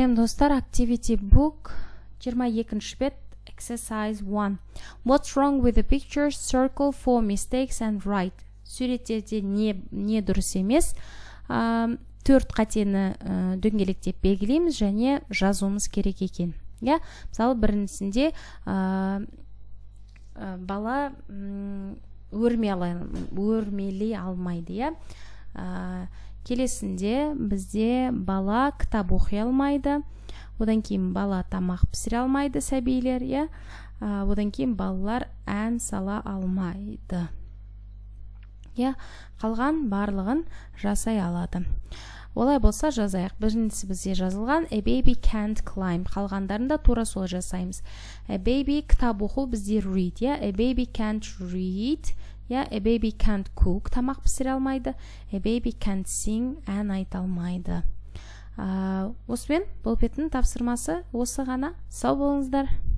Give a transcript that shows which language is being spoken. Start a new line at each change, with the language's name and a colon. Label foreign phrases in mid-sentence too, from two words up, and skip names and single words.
Kazakh: Жақсы достар,
English: activity book
Kazakh: 22-ші бет, exercise 1.
English: What's wrong with the picture? Circle for mistakes and write.
Kazakh: Суреттерде не дұрыс емес? 4 қатені дөңгелектеп белгілейміз және жазуымыз керек екен. Мысалы, біріншісінде бала өрмелей алмайды. Келесінде бізде бала кітап оқи алмайды. Одан кейін бала тамақ пісіре алмайды, сәбилер. Одан кейін балалар ән сала алмайды. Қалған барлығын жасай алады. Олай болса жазайық. Біріншісі бізде жазылған
English: a baby can't climb.
Kazakh: Қалғандарында тура сол жасаймыз.
English: A baby
Kazakh: кітап оқу бізде
English: read. A baby can't read. A baby can't cook.
Kazakh: Тамақ пісіре алмайды.
English: A baby can't sing.
Kazakh: Ән айта алмайды. Осымен бұл беттің тапсырмасы осы ғана. Сау болыңыздар.